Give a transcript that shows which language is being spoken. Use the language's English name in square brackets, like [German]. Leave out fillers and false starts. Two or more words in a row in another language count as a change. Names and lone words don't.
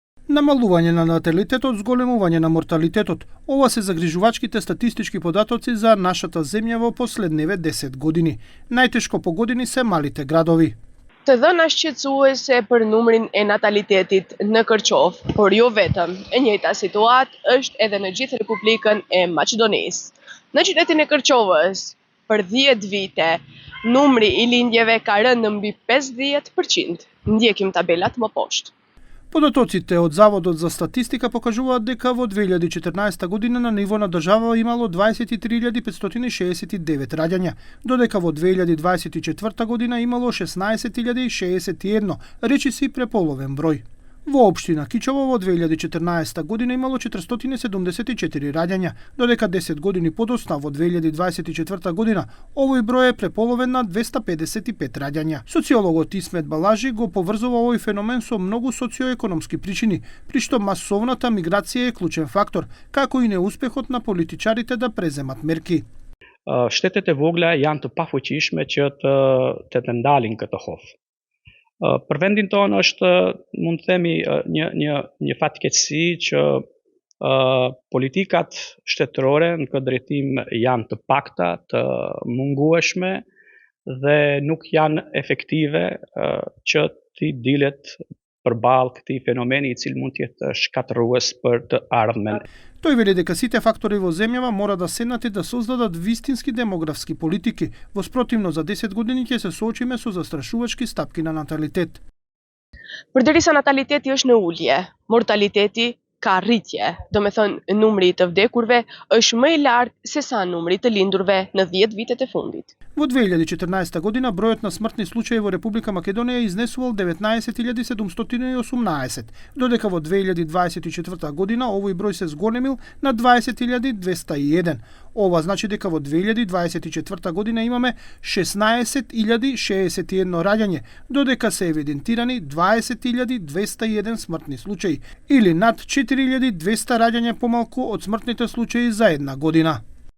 [Macedonian] Намалување на наталитетот, зголемување на морталитетот. Ова се загрижувачките статистички податоци за нашата земја во последниве 10 години. Најтешко погодени се малите градови. [Albanian] Të dhëna shqetësuese për numrin e natalitetit në Kërqov, por jo vetëm. E njëjta situatë është edhe në gjithë Republikën e Maqedonisë. Në qytetin e Kërqovës, për 10 vite, numri i lindjeve ka rënë në mbi 50%. Ndjekim tabelat më poshtë. [Macedonian] Податоците од Заводот за статистика покажуваат дека во 2014 година на ниво на држава имало 23.569 раѓања, додека во 2024 година имало 16.061, речиси преполовен број. Во општина Кичево во 2014 година имало 474 раѓања, додека 10 години подоцна во 2024 година овој број е преполовен на 255 раѓања. Социологот Исмет Балажи го поврзува овој феномен со многу социоекономски причини, при што масовната миграција е клучен фактор, како и неуспехот на политичарите да преземат мерки. [Albanian] Shtetet e vogla janë të pafuqishme që të ndalin këtë hof. Për vendin tonë është, mund të themi, një fatkeqësi që politikat shtetërore në këtë drejtim janë të pakta, të mungueshme dhe nuk janë efektive që t'i dilet përballë këtij fenomeni i cili mund të jetë shkatërrues për të ardhmen. [Macedonian] Тој вели дека сите фактори во земјава мора да седнат и да создадат вистински демографски политики, во спротивно за 10 години ќе се соочиме со застрашувачки стапки на наталитет. [Albanian] Përderisa nataliteti është në ulje, mortaliteti ka rritje. Do me thënë, numri të vdekurve është më i lartë se sa numri të lindurve në 10 vitet e fundit. [Macedonian] Во 2014 година бројот на смртни случаи во Република Македонија изнесувал 19.718, додека во 2024 година овој број се зголемил на 20.201. Ова значи дека во 2024 година имаме 16.061 раѓање, додека се евидентирани 20.201 смртни случаи, или над 4.200 раѓања помалку од смртните случаи за една година.